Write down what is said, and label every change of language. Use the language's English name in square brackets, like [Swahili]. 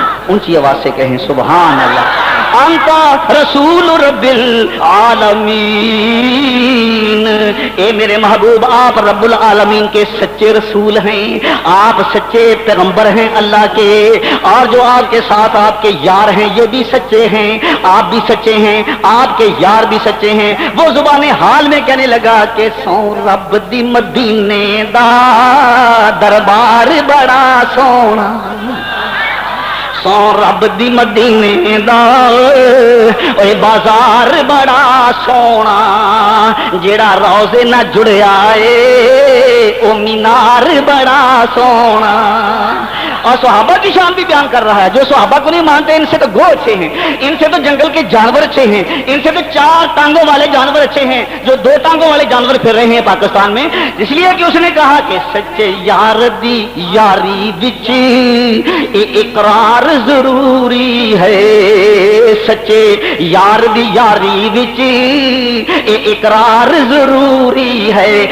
[Urdu] اونچی آواز سے کہیں سبحان اللہ. [Arabic] انتا رسول رب العالمین, [Urdu] اے میرے محبوب آپ رب العالمین کے سچے رسول ہیں, آپ سچے پیغمبر ہیں اللہ کے, اور جو آپ کے ساتھ آپ کے یار ہیں یہ بھی سچے ہیں, آپ بھی سچے ہیں, آپ کے یار بھی سچے ہیں. وہ زبان حال میں کہنے لگا کہ [Punjabi] سو رب دی مدینے دا دربار بڑا سونا. سو رب دی مدینے دا اوے بازار بڑا سونا جیڑا روزے نہ جڑیا اے او مینار بڑا سونا. [Urdu] اور صحابہ کی شان بھی بیان کر رہا ہے. جو صحابہ کو نہیں مانتے ان سے تو گو اچھے ہیں, ان سے تو جنگل کے جانور اچھے ہیں, ان سے تو 4 ٹانگوں والے جانور اچھے ہیں, جو 2 ٹانگوں والے جانور پھر رہے ہیں پاکستان میں. اس لیے کہ اس نے کہا کہ [Punjabi] سچے یار دی یاری وچ اقرار ضروری ہے, سچے یار دی یاری وچ اقرار ضروری ہے.